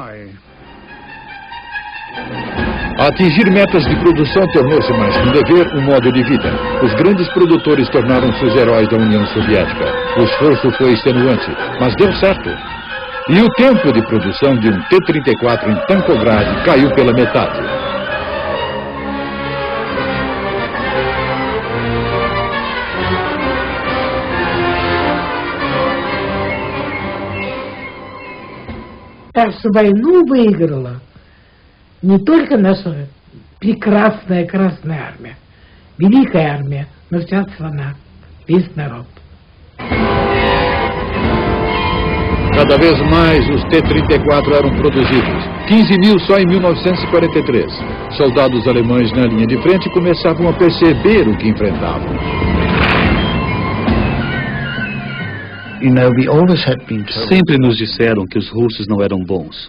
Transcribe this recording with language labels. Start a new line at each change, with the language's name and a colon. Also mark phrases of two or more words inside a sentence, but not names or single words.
Portuguese: Atingir metas de produção tornou-se mais que um dever, um modo de vida. Os grandes produtores tornaram-se os heróis da União Soviética. O esforço foi extenuante, mas deu certo. E o tempo de produção de um T-34 em Tankograd caiu pela metade.
Russian: Так что войну выиграла не только наша прекрасная Красная Армия, Великая Армия, но вся страна, весь народ.
Portuguese: Cada vez mais os T-34 eram produzidos. 15 mil só em 1943. Soldados alemães na linha de frente começavam a perceber o que enfrentavam. Sempre nos disseram que os russos não eram bons.